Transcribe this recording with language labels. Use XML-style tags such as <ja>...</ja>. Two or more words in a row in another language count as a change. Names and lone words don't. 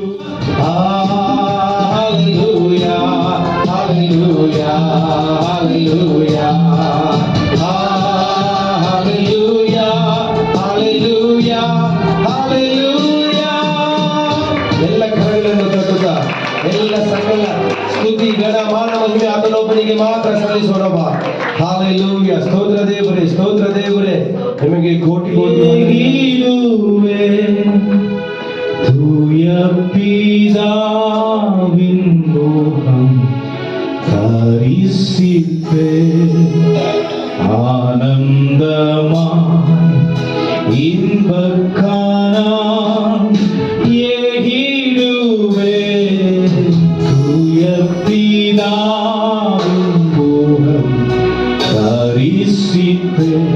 <kn>ಹಲ್ಲೆಲೂಯಾ ಹಲ್ಲೆಲೂಯಾ ಹಲ್ಲೆಲೂಯಾ ಹಲ್ಲೆಲೂಯಾ ಹಲ್ಲೆಲೂಯಾ ಹಲ್ಲೆಲೂಯಾ ಎಲ್ಲ ಕರಗಳನ್ನು ತಟ್ಟುತ್ತಾ ಎಲ್ಲ ಸಕಲ ಸ್ತುತಿ ಗಣ ಮಾನ ಮಹಿಮೆ ಆತನೊಬ್ಬನಿಗೆ ಮಾತ್ರ ಸಲ್ಲಿಸೋಣವ. ಹಲ್ಲೆಲೂಯಾ. ಸ್ತೋತ್ರ ದೇವರೇ, ಸ್ತೋತ್ರ ದೇವರೇ, ನಿಮಗೆ ಕೋಟಿ ಕೋಟಿ</kn> <ta>ஈடுவே தூய பிதாவின் முகம் தரிசிப்பே ஆனந்தமாய் இன்பக்கானான் ஏகிடுவே தூய பிதாவின் முகம் தரிசிப்பே</ta>